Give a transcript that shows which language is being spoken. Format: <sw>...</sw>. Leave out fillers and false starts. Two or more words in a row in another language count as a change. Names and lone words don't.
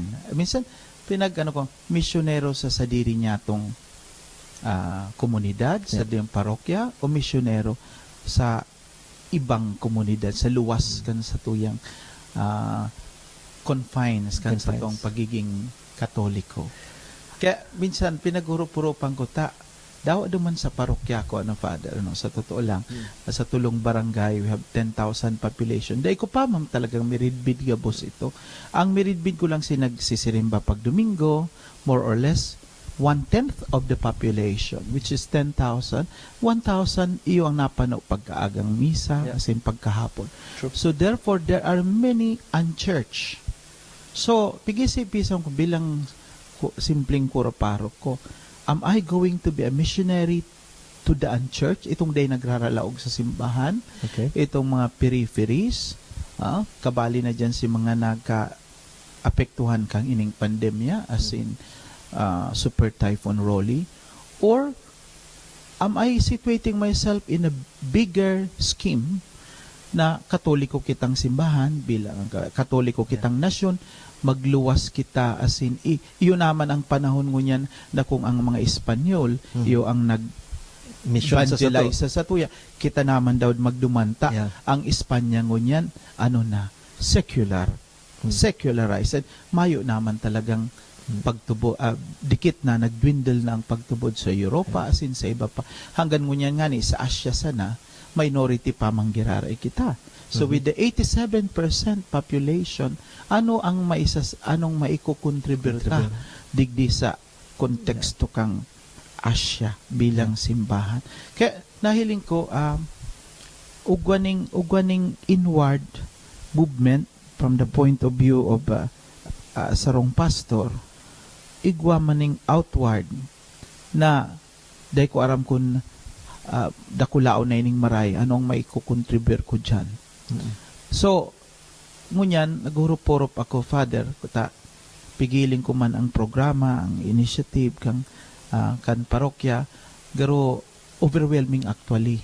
<bik>Minsan, misyonero sa sadiri niya tong komunidad, sa diyang parokya, o misyonero sa ibang komunidad, sa luwas kan sa tuyang confines kan sa tong pagiging Katoliko. Kaya minsan pinaghurup-hurupan ko daw duman sa parokya ko, Father,</bik> <tl>sa totoo lang,</tl> <bik>sa tulong barangay,</bik> <en>we have 10,000 population.</en> <bik>Dahil ko pa, talagang miridbid gabos ito. Ang miridbid ko lang nagsisirimba pag Domingo,</bik> <en>more or less, 1/10 of the population, which is 10,000.</en> <bik>1,000 iyo ang napano pagkaagang misa,</bik> <en>as in</en> <bik>pagkahapon.</bik> <en>True. So therefore, there are many unchurched. So,</en> <bik>pigisipisan ko bilang simpleng kuro-parok ko,</bik> <en>am I going to be a missionary to the unchurched?</en> <bik>Itong day nagraralaog sa simbahan, itong mga peripheries, kabali na dyan si mga nagka-apektuhan kang ining pandemya,</bik> <en>as in Super Typhoon Rolly, or am I situating myself in a bigger scheme</en> <bik>na Katoliko kitang simbahan, bilang Katoliko kitang nasyon, magluwas kita,</bik> <en>as in</en> <bik>iyon naman ang panahon ngunyan na kung ang mga Espanyol iyo ang evangelize sa satuya, kita naman daw magdumanta ang Espanya ngunyan secularized, mayo naman talagang pagtubo, dikit na nagdwindle na ang pagtubod sa Europa,</bik> <en>as in</en> <bik>sa iba pa, hanggang ngunyan nga ni sa Asia sana minority pa manggiraray kita.</bik> <en>So with the 87% population,</en> <bik>anong maikukontributa digdi sa konteksto kang Asia bilang simbahan? Kaya nahiling ko ugwaning</bik> <en>inward movement from the point of view of</en> <bik>sarong pastor, igwa maning outward na dahil ko aram kun dakulao na ining maray, anong maikukontribute ko dyan. So, ngunyan, naghurup-hurup ako, Father, pigiling ko man ang programa, ang initiative, kan parokya, garo</bik> <en>overwhelming actually.</en>